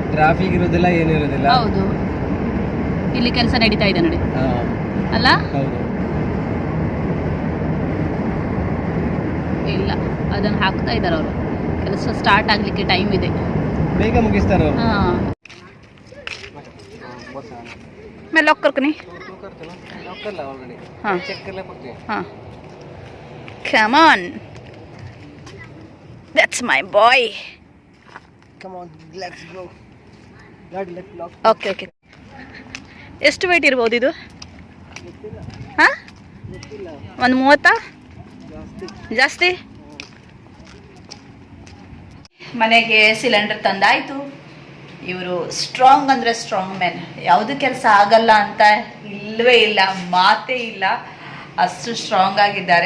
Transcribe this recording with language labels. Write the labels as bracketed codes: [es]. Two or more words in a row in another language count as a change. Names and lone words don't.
[kn] ಟ್ರಾಫಿಕ್ ಇರೋದಿಲ್ಲ, ಏನು ಇರೋದಿಲ್ಲ. ಹೌದು, ಇಲ್ಲಿ ಕೆಲಸ ನಡೀತಾ ಇದೆ ನೋಡಿ ಅಲ್ಲ. ಹೌದು. ಇಲ್ಲ, ಅದನ್ನ ಹಾಕ್ತಾ ಇದ್ದಾರೆ ಅವರು. ಕೆಲಸ ಸ್ಟಾರ್ಟ್ ಆಗ್ಲಿಕ್ಕೆ ಟೈಮ್ ಇದೆ, ಬೇಗ ಮುಗಿಸ್ತಾರೆ ಅವರು. [hi] मैं लॉक करके नहीं हाँ हाँ [en] come on that's my boy come on let's go [kn] ಗಾಡಿ ಲೆಫ್ಟ್ ಲಾಕ್. ಓಕೆ ಓಕೆ. ಎಷ್ಟು ವೆಯ್ಟ್ ಇರ್ಬೋದು ಇದು? ಹಾಂ, ಒಂದು 30 ಜಾಸ್ತಿ. ಮನೆಗೆ ಸಿಲಿಂಡರ್ ತಂದಾಯ್ತು. ಇವರು ಸ್ಟ್ರಾಂಗ್ ಅಂದರೆ [en] strong man, [kn] ಯಾವುದು ಕೆಲಸ ಆಗಲ್ಲ ಅಂತ ಇಲ್ಲವೇ ಇಲ್ಲ, ಮಾತೇ ಇಲ್ಲ, ಅಷ್ಟು ಸ್ಟ್ರಾಂಗ್ ಆಗಿದ್ದಾರೆ.